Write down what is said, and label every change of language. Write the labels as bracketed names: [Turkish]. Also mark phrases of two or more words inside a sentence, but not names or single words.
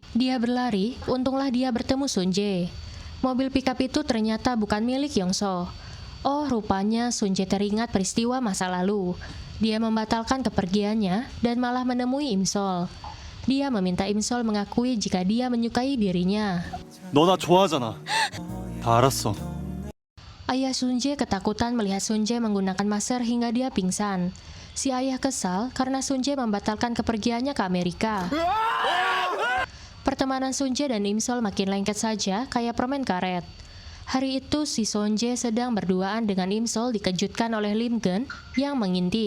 [Indonesian] Dia berlari, untunglah dia bertemu Sunje. Mobil pickup itu ternyata bukan milik Yongso. Oh, rupanya Sunje teringat peristiwa masa lalu. Dia membatalkan kepergiannya dan malah menemui Imsol. Dia meminta Imsol mengakui jika dia menyukai dirinya. [Korean] 너 나 좋아하잖아. 다 알았어. [Indonesian] Ayah Sunje ketakutan melihat Sunje menggunakan masker hingga dia pingsan. Si ayah kesal karena Sunje membatalkan kepergiannya ke Amerika. Pertemanan Sunje dan Imsol makin lengket saja kayak permen karet. Hari itu si Sunje sedang berduaan dengan Imsol dikejutkan oleh Lim Geun yang mengintip.